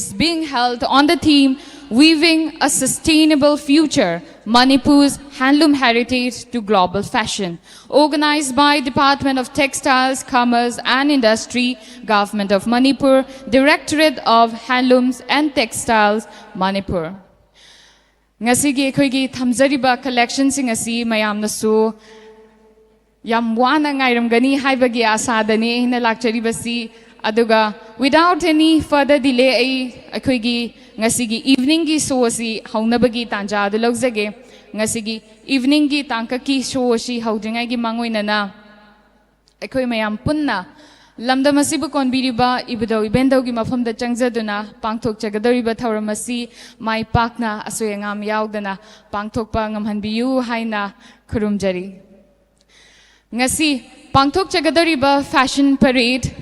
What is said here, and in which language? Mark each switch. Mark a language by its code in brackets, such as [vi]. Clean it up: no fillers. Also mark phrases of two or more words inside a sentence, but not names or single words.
[en] being held on the theme Weaving a Sustainable Future, Manipur's Handloom Heritage to Global Fashion, organized by Department of Textiles, Commerce and Industry, Government of Manipur, Directorate of Handlooms and Textiles, Manipur. [mni] Ngasigi aikoigi thamjariba collections sing asi mayamnasu yam wana ngairamgani haibagi asadani hina lakcharibasi aduga [en] without any further delay [mni] aikoigi ngasigi evening gi show si haunabagi tanja adu laujage ngasigi evening gi tangka ki show si haudringai gi mangoinana aikoi mayam punna lamdam asibu konbiriba ibudau ibendau gi mafamda changjaduna pangthok chagadoriba thauramasi mai pakna asoyangam yaudana pangthokpa ngamhanbiyu haina khurumjari ngasi pangthok chagadoriba [en] fashion parade